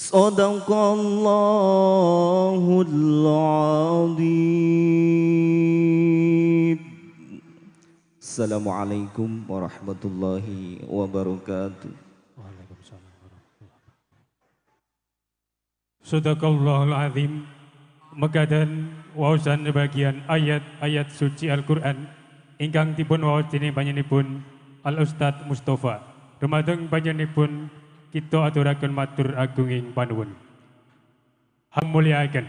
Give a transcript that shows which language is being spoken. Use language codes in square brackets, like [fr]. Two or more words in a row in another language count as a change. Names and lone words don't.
[ar] صدق الله العظيم. السلام عليكم ورحمة الله وبركاته. وعليكم السلام ورحمة الله وبركاته. صدق الله العظيم. [jv] Megadan waosan sebagian ayat-ayat suci Al-Qur'an ingkang dipun waos dening panjenenganipun Al Ustaz Mustofa. Dumateng panjenenganipun kita aturaken matur agunging panuwun. Hamuliaken.